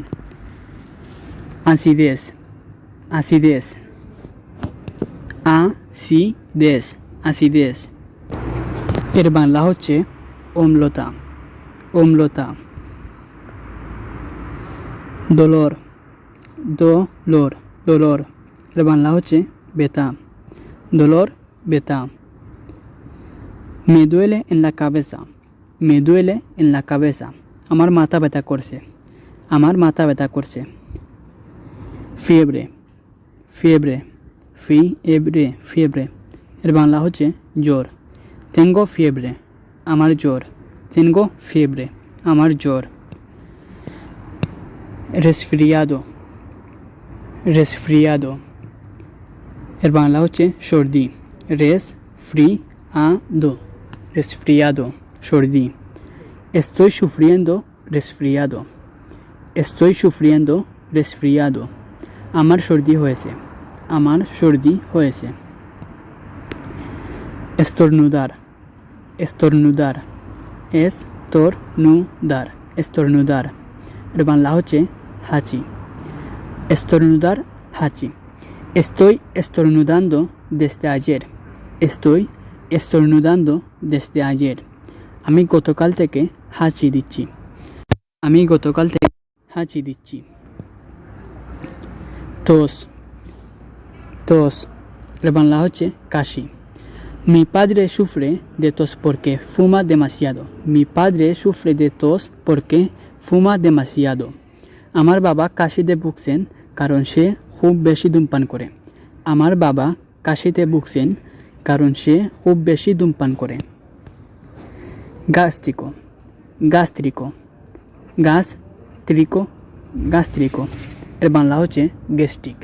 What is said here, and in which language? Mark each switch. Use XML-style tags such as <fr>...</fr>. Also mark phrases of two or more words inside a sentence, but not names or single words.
<es>acidez, acidez, acidez, acidez।</es> <bn>এর বাংলা হচ্ছে অম্লতা, অম্লতা।</bn> <es>dolor, dolor, dolor।</es> <bn>এর বাংলা হচ্ছে ব্যথা, dolor, ব্যথা।</bn> <es>me duele en la cabeza, me duele en la cabeza।</es> <bn>আমার মাথা ব্যথা করছে, আমার মাথা ব্যথা করছে।</bn> <es>fiebre, fiebre, fiebre, fiebre।</es> <bn>এর বাংলা হচ্ছে জ্বর,</bn> <es>tengo fiebre,</es> <bn>আমার জ্বর,</bn> <es>tengo fiebre,</es> <bn>আমার জ্বর।</bn> <es>resfriado, resfriado।</es> <bn>এর বাংলা হচ্ছে সর্দি,</bn> <es>resfriado, resfriado, সর্দি। estoy sufriendo resfriado, estoy sufriendo resfriado।</es> <bn>আমার সর্দি হয়েছে, আমার সর্দি হয়েছে।</bn> <es>estornudar, estornudar, estornudar, estornudar।</es> <bn>এর বাংলা হচ্ছে হাঁচি, estornudar, হাঁচি।</bn> <es>estoy estornudando desde ayer, estoy estornudando desde ayer।</es> <bn>আমি গতকাল থেকে হাঁচি দিচ্ছি, আমি গতকাল থেকে হাঁচি দিচ্ছি।</bn> <es>tos tos</es> <bn>এর বাংলা হচ্ছে কাশি।</bn> <es>Mi padre sufre de tos porque fuma demasiado. Mi padre sufre de tos porque fuma demasiado.</es> <bn>আমার বাবা কাশিতে ভুগছেন কারণ সে খুব বেশি ধূমপান করে। আমার বাবা কাশিতে ভুগছেন কারণ সে খুব বেশি ধূমপান করে।</bn> <es>gástrico gástrico gástrico gástrico</es> <bn>এর বাংলা হচ্ছে গ্যাস্ট্রিক।</bn>